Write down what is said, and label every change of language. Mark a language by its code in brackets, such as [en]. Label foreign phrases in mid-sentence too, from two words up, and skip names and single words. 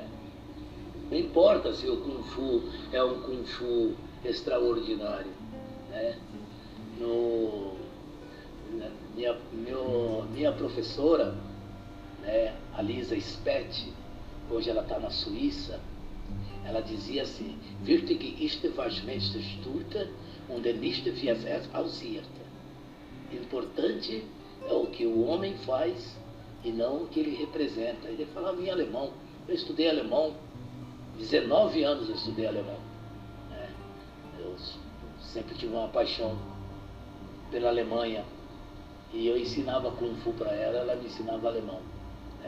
[pt] Não importa se o Kung Fu é um Kung Fu extraordinário, né? No, minha professora, né, a Lisa Spett, hoje ela está na Suíça, ela dizia assim, [de] Wichtig ist was Mensch tut und nicht wie es aussieht. [pt] Importante é o que o homem faz e não o que ele representa. Ele falava em alemão. Eu estudei alemão, 19 anos eu estudei alemão, né? Eu sempre tive uma paixão pela Alemanha e eu ensinava Kung Fu para ela, ela me ensinava alemão, né?